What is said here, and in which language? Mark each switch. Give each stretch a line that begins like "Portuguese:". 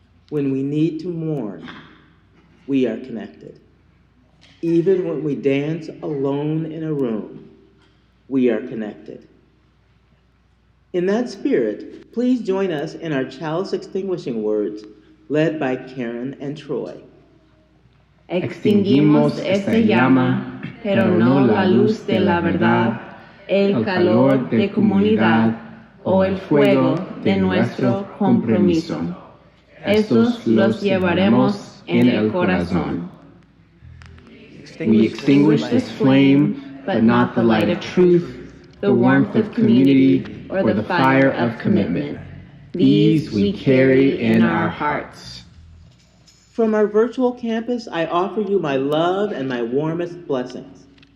English: When we need to mourn, we are connected. Even when we dance alone in a room, we are connected. In that spirit, please join us in our chalice extinguishing words, led by Karen and Troy.
Spanish: Extinguimos esta llama, pero no la luz de la verdad, el calor de comunidad o el fuego de nuestro compromiso. Esos los llevaremos en el corazón.
English: We extinguish this flame, but not the light of truth, the warmth of community, or the fire of commitment. These we carry in our hearts. From our virtual campus, I offer you my love and my warmest blessings.